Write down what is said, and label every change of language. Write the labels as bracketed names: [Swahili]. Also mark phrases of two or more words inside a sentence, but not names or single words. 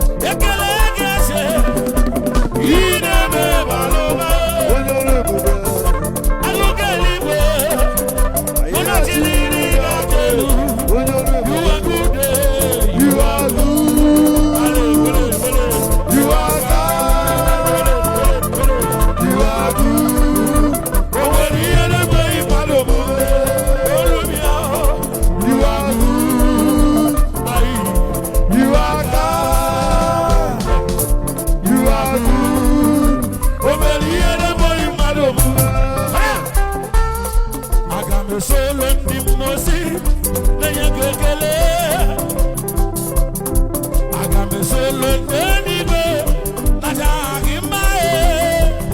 [Igbo] Ekele gị eze. Ị na-eme bara ụba. Onye ọrụ ebube. Akụkọ eluigwe. Onye ọchịchị iri ga-aga elu. Onye ọrụ ebube. [English] You are good, eh. You are good. You are God. You are good. [Igbo] O nwere ihe na-enweghị mmadụ bụ olu m ya. [English] You are good. Aye. You are God. You are good. [Igbo] O mere ihe na-enweghị mmadụ omume. Ha! Aga m esolo ndị mmụọ ozi, na-enye gị ekele. Aga m esolo ndị eluigwe, na-aja gị mma, eh.